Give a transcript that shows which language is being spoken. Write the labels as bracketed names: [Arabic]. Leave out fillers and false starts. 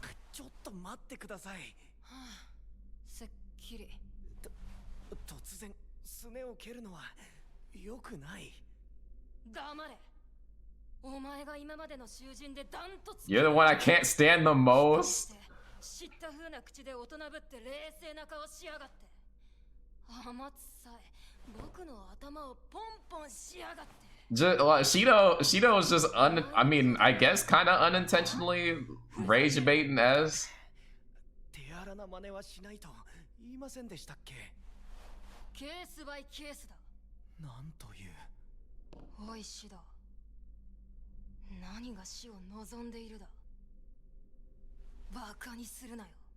[Japanese] ちょっと待ってください。はあ、せっきり。突然すねを蹴るのは良くない。黙れ。お前が今までの囚人でダントツ。 [English] You're the one I can't stand the most. [Japanese] 知った風な口で大人ぶって冷静な顔しやがって。甘つさえ僕の頭をポンポンしやがって。 [English] Just Shido is just I mean, I guess kind of unintentionally rage baiting S. [Japanese] 手荒な真似はしないと言いませんでしたっけ？ケースバイケースだ。なんという。おいシド、何が死を望んでいるだ。バカにするなよ。